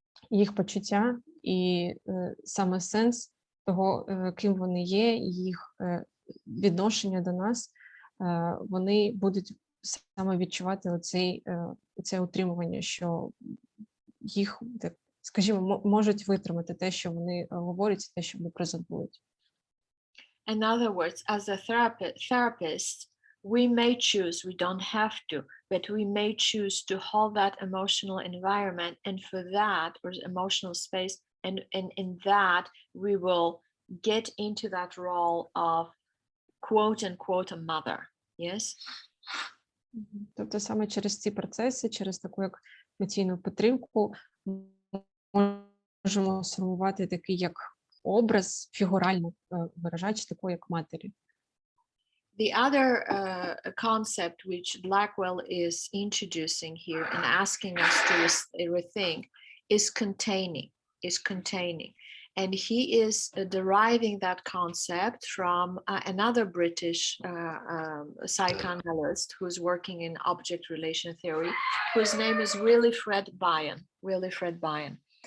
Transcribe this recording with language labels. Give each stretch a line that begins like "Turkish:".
Ukrainian: їх почуття і саме сенс того, ким вони є, їх відношення до нас, вони будуть саме відчувати оце утримування, що їх, скажімо, можуть витримати те, що вони говорять, те, що вони презентують.
English: In other words, as a therapist, we may choose, we don't have to, but we may choose to hold that emotional environment, and for that, or emotional space, and in that, we will get into that role of quote unquote a mother. Yes?
Ukrainian: Тобто саме через ці процеси, через таку як емоційну підтримку можемо сформувати такий як образ, фігурально виражаючи такою як матері.
English: The other concept which Blackwell is introducing here and asking us to rethink is containing. And he is deriving that concept from another British psychoanalyst who's working in object relation theory, whose name is Wilfred Bion.